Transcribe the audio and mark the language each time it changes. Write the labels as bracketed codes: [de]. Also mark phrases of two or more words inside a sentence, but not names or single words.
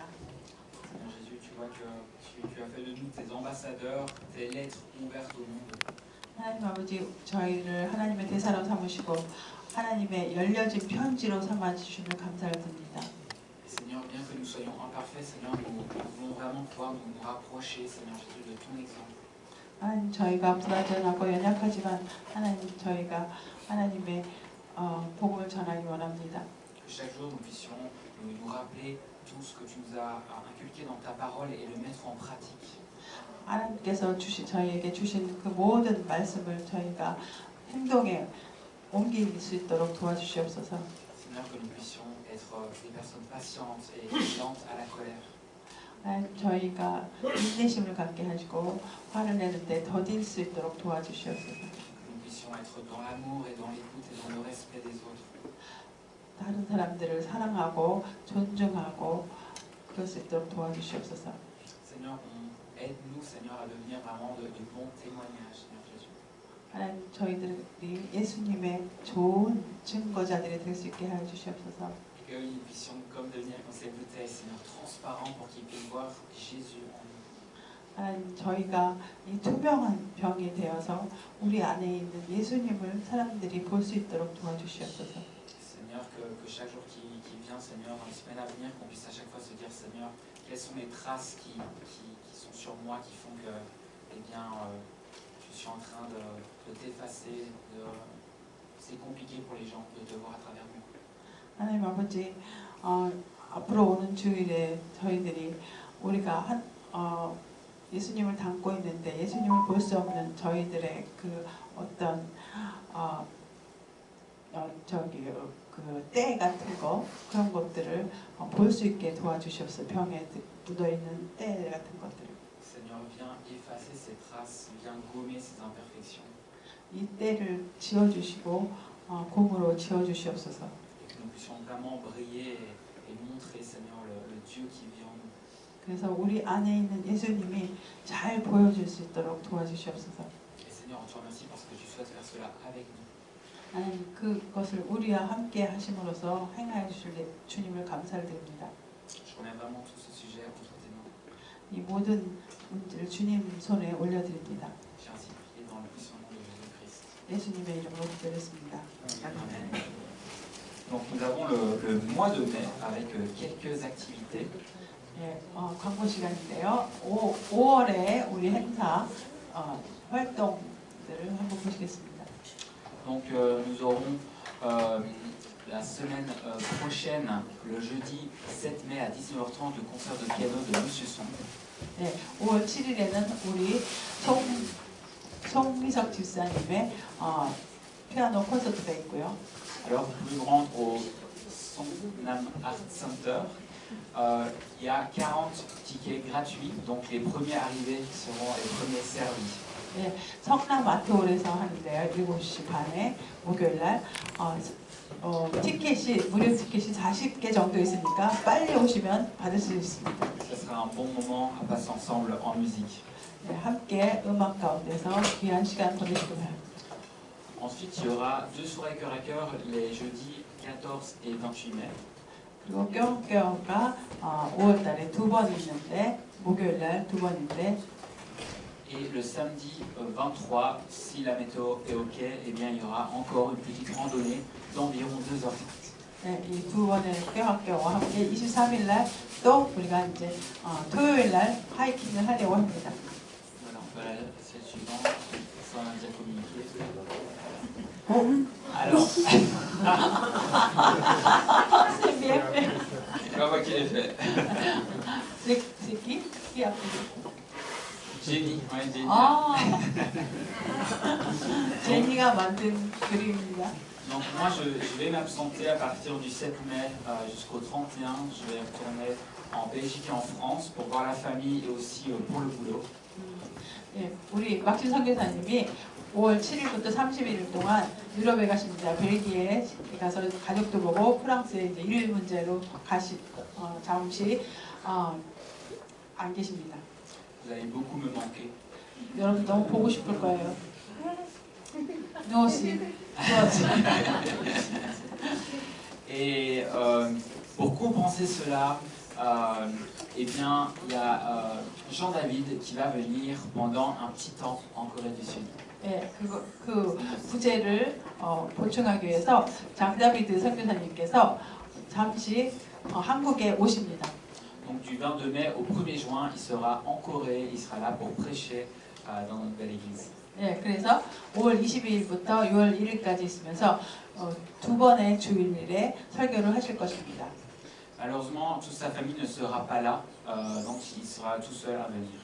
[fr] Seigneur Jésus, tu vois que tu as fait de nous tes ambassadeurs, tes lettres ouvertes au monde. [ko] 하나님 아버지, 저희를 하나님의 대사로 삼으시고 하나님의 열려진 편지로 삼아 주심을 감사를 드립니다. [fr] Seigneur, bien que nous soyons imparfaits, Seigneur, nous voulons vraiment pouvoir nous rapprocher, Seigneur Jésus, de ton exemple. [ko] 하나님, 저희가 불완전하고 연약하지만 하나님, 저희가 하나님의 복음을 전하기 원합니다. [fr] Que chaque jour nous puissions nous rappeler tout ce que tu nous as inculqué dans ta parole et le mettre en pratique. [ko] 하나님께서 저희에게 주신 그 모든 말씀을 저희가 행동에 옮길 수 있도록 도와주시옵소서. [fr] Seigneur, que nous puissions être des personnes patientes et lentes à la colère. [ko] 저희가 인내심을 갖게 하시고 화를 내는데 더딜 수 있도록 도와주시옵소서. [fr] Que nous puissions être dans l'amour et dans l'écoute et dans le respect des autres. [ko] 다른 사람들을 사랑하고 존중하고 그럴 수 있도록 도와주시옵소서. [fr] Seigneur, aide-nous, Seigneur, à devenir vraiment de bons témoignages, Seigneur Jésus. [ko] 하나님, 저희들이 예수님의 좋은 증거자들이 될 수 있게 하여 주시옵소서. [fr] Que nous puissions comme devenir comme ces bouteilles, Seigneur, transparents pour qu'ils puissent voir Jésus en nous. [ko] 하나님, 저희가 이 투명한 병이 되어서 우리 안에 있는 예수님을 사람들이 볼 수 있도록 도와주시옵소서. [fr] Seigneur, que chaque jour qui vient, Seigneur, dans les semaines à venir, qu'on puisse à chaque fois se dire, Seigneur, quelles sont les traces qui sont sur moi, qui font que eh bien, je suis en train de t'effacer, c'est compliqué pour les gens de te voir à travers moi. [ko] 하나님 아버지, 앞으로 오는 주일에 저희들이 우리가 예수님을 닮고 있는데 예수님을 볼 수 없는 저희들의 그 어떤 그 때 같은 거 그런 것들을 볼 수 있게 도와주시옵소서. 병에 묻어 있는 때 같은 것들. [fr] Seigneur, viens effacer ces traces, viens gommer ces imperfections. [ko] 이 때를 지워주시고 곰으로 지워주시옵소서. [fr] Et que nous puissions vraiment briller et montrer, Seigneur, le Dieu qui vit en nous. [ko] 그래서 우리 안에 있는 예수님이 잘 보여줄 수 있도록 도와주시옵소서. [fr] Et Seigneur, on te remercie parce que tu souhaites faire cela avec nous. [ko] 하나님 그것을 우리와 함께 하심으로써 행하여 주실 주님을 감사를 드립니다. [fr] Je remets vraiment tout ce sujet entre tes mains. [ko] 이 모든 문제를 주님 손에 올려드립니다. [fr] J'ai ainsi prié dans le puissant nom de Jésus-Christ. [ko] 예수님의 이름으로 기도했습니다. [fr] Amen. Donc nous avons le mois de mai avec quelques activités. [ko] 예, 광고 시간인데요. 5월에 우리 행사 활동들을 한번 보시겠습니다. [fr] Donc nous aurons la semaine prochaine, le jeudi 7 mai à 19h30, le concert de piano de Monsieur Song. [ko] 네, 5월 7일에는 우리 송미석 집사님의 피아노 콘서트가 있고요. [fr] Alors vous pouvez vous rendre au Songnam Art Center. Il y a 40 tickets gratuits, donc les premiers arrivés seront les premiers servis. [ko] 네, 성남 아트홀에서 하는데요. 7시 반에 목요일날 티켓이 무료 티켓이 40개 정도 있으니까 빨리 오시면 받을 수 있습니다. [fr] Ce sera un bon moment à passer ensemble en musique. [ko] 네, 함께 음악 가운데서 귀한 시간 보내시기 바랍니다. [fr] Ensuite, il y aura 2 soirées cœur à cœur les jeudis 14 et 28 mai. [ko] 그리고 껴껴가 5월달에 2번 있는데 목요일날 2번인데 [fr] Et le samedi 23, si la météo est OK, eh bien, il y aura encore une petite randonnée d'environ 2h30. [ko] 네, 이 2번의 껴껴와 함께 23일날 또 우리가 이제 토요일날 하이킹을 하려고 합니다. [fr] Voilà, on va à la celle suivante, sans la déjà communiqué. Alors, c'est bien fait. c'est pas moi qui l'ai fait. C'est qui a fait? Jenny, ouais, Jenny. [ko] 제니가 만든 그림입니다. [fr] Donc moi, je vais m'absenter à partir du 7 mai jusqu'au 31. Je vais retourner en Belgique et en France pour voir la famille et aussi pour le boulot. [ko] 예, 우리 막신 선교사님이 5월 7일부터 31일 동안 유럽에 가십니다. 벨기에 가서 가족도 보고 프랑스에 이제 일일 문제로 잠시 안 계십니다. [fr] Vous allez beaucoup me manquer. [ko] 여러분 너무 보고 싶을 거예요. [fr] Nous aussi. Et pour compenser cela, eh bien, il y a Jean-David qui va venir pendant un petit temps en Corée du Sud. [ko] 예, 그 부재를 보충하기 위해서 장다비드 선교사님께서 잠시 한국에 오십니다. [fr] Donc du 22 mai au 1er juin, il sera en Corée, il sera là pour prêcher dans notre belle église. [ko] 예, 그래서 5월 22일부터 6월 1일까지 있으면서 2번의 주일에 설교를 하실 것입니다. [fr] Malheureusement, toute sa famille ne sera pas là, donc il sera tout seul à venir.